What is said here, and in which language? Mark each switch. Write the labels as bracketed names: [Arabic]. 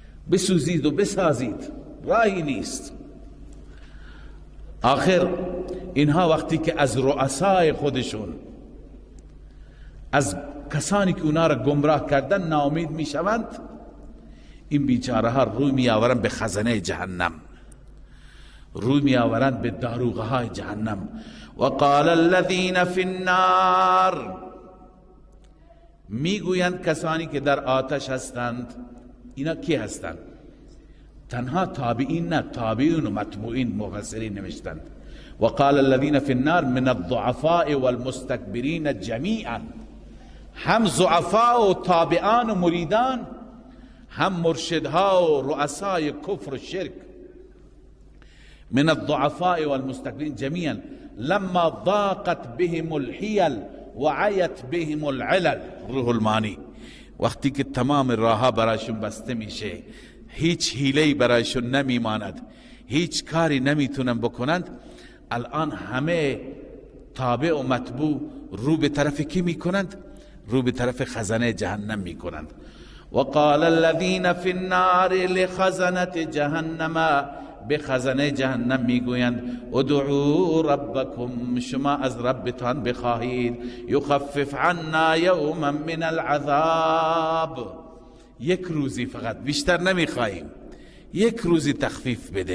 [Persian] بسوزید و بسازید، راهی نیست. آخر اینها وقتی که از رؤسای خودشون، از کسانی که اونا را گمراه کردن ناامید میشوند، این بیچاره ها روی می آورند به خزانه جهنم، روی می آورند به داروغه های جهنم. [Arabic] وقال الذين في النار، [Persian] میگویند کسانی که در آتش هستند. اینا کی هستند؟ تنها تابعین نه، تابعین و متبوعین مفسرین نوشتند. [Arabic] وقال الذين في النار من الضعفاء والمستكبرين جميعا، [Persian] هم ضعفاء و تابعان و مریدان، هم مرشدها و رؤسای کفر و شرک. [Arabic] من الضعفاء والمستكبرين جميعا لما ضاقت بهم الحيل وعيت بهم العلل. [Persian] روح المانی، وقتی که تمام راهها برایشون بسته میشه، هیچ حیله‌ای برایشون نمیماند، هیچ کاری نمیتونن بکنند، الان همه تابع و متبوع رو به طرف کی میکنند؟ رو به طرف خزانه جهنم میکنند. [Arabic] وقال الذين في النار لخزنة جهنم، [Persian] به خزانه جهنم میگویند [Arabic] ادعوا ربکم، [Persian] شما از ربتان بخواهید، [Arabic] یخفف عنا یوما من العذاب، [Persian] یک روزی فقط، بیشتر نمیخواهیم، یک روزی تخفیف بده.